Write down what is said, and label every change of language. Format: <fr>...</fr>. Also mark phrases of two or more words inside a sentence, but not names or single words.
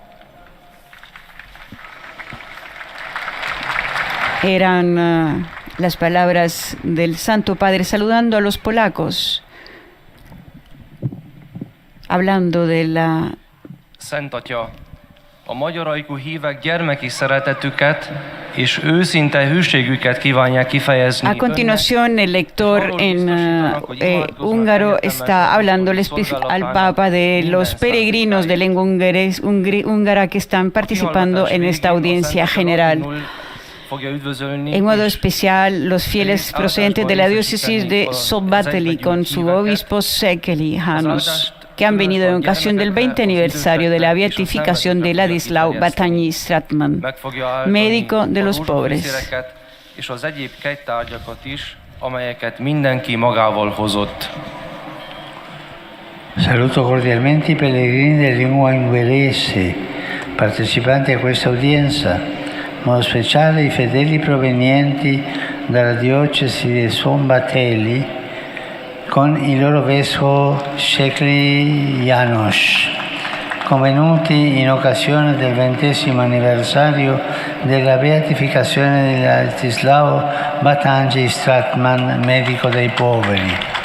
<es>Eran las palabras del Santo Padre saludando a los polacos, hablando de la...</es> <hu>Szent Atya, a magyar ajkú hívek gyermeki szeretetüket és őszinte hűségüket kívánják kifejezni.</hu> <es>A continuación, el lector en húngaro está hablando al Papa de los peregrinos de lengua húngara que están participando en esta audiencia general. En modo especial, los fieles procedentes de la diócesis de Szombathely con su obispo Székely János, que han venido en ocasión del 20 aniversario de la beatificación de Ladislav Batanyi Stratman, médico de los pobres.</es> <hu>És az egyéb kegytárgyakat is, amelyeket mindenki magával hozott.</hu> <it>Saluto cordialmente i pellegrini di lingua ungherese, partecipanti a questa udienza, in modo speciale i fedeli provenienti dalla diocesi di Szombathely con il loro vescovo Székely János, convenuti in occasione del 20° anniversario della beatificazione di Ladislav Batanyi Stratman, medico dei poveri.</it>